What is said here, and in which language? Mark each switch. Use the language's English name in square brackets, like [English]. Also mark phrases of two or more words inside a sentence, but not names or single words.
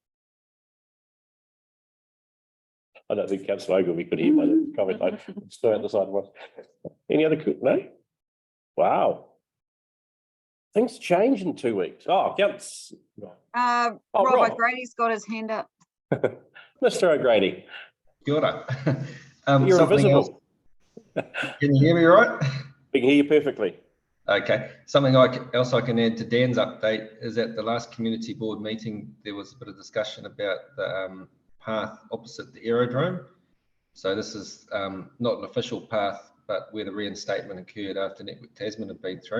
[English] I don't think Councillor Ogilvie could hear my comment. I stood out the side of one. Any other? No? Wow. Things change in 2 weeks. Oh, Councillor. Rob O'Grady's got his hand up. Mr. O'Grady. [Māori] Kia ora. [English] You're invisible. Can you hear me all right? We can hear you perfectly. Okay. Something else I can add to Dan's update is at the last community board meeting, there was a bit of discussion about the path opposite the aerodrome. So this is not an official path, but where the reinstatement occurred after Network Tasman had been through.